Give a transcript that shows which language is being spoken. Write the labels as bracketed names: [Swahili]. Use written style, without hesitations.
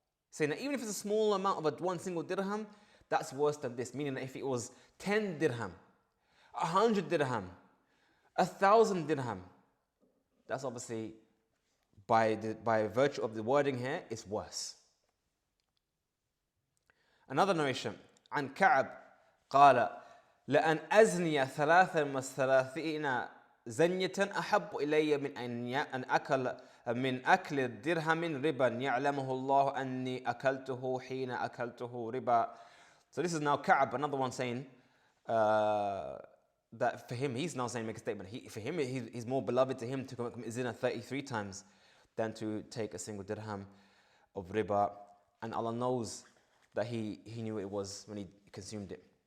[English] Saying that even if it's a small amount of one single dirham, that's worse than this. Meaning that if it was 10 dirham, 100 dirham, 1,000 dirham, that's obviously by virtue of the wording here, it's worse. Another narration [Arabic] عن كعب قال لأن أزني 33 زنية أحب إلي من أن أكل من أكل الدرهم ربا يعلمه الله أني أكلته حين أكلته ربا. [English] So this is now Ka'ab, another one saying that for him, he's now saying, make a statement. For him, he's more beloved to him to commit zina 33 times than to take a single dirham of riba. And Allah knows that he knew it was when he consumed it.